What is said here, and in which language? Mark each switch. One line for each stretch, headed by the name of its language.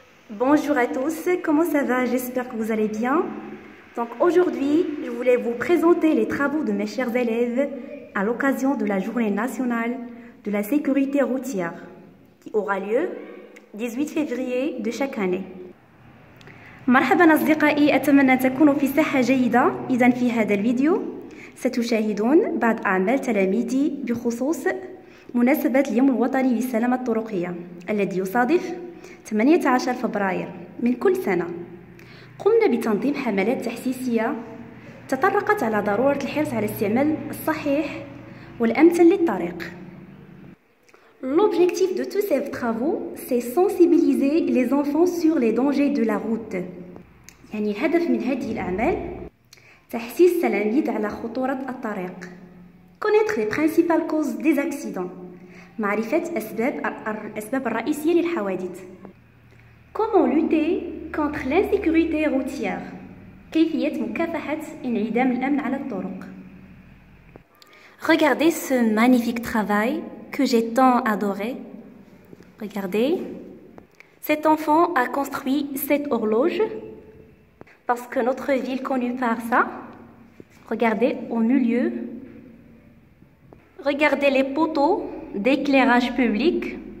French: Bonjour à tous, comment ça va? J'espère que vous allez bien. Donc aujourd'hui, je voulais vous présenter les travaux de mes chers élèves à l'occasion de la Journée nationale de la sécurité routière qui aura lieu 18 février de chaque année.
Arabic: مرحبا أصدقائي، أتمنى أن تكونوا في صحة جيدة. إذن في هذا الفيديو ستشاهدون بعض أعمال تلاميذي بخصوص مناسبة اليوم الوطني للسلامة الطرقية الذي يصادف 18 فبراير من كل سنة. قمنا بتنظيم حملات تحسيسية تطرقت على ضرورة الحرص على الاستعمال الصحيح والأمثل للطريق.
French: L'objectif de tous ces travaux, c'est sensibiliser les enfants sur les dangers de la route.
Arabic: يعني الهدف من هذه الأعمال تحسيس التلاميذ على خطورة الطريق.
French: Connaître les principales causes des accidents.
Arabic: معرفة الأسباب الرئيسية للحوادث.
French: Comment lutter contre l'insécurité routière.
Arabic: كيفية مكافحة انعدام الأمن على الطرق.
French: Regardez ce magnifique travail que j'ai tant adoré. Regardez. Cet enfant a construit cette horloge parce que notre ville est connue par ça. Regardez au milieu. Regardez les poteaux d'éclairage public.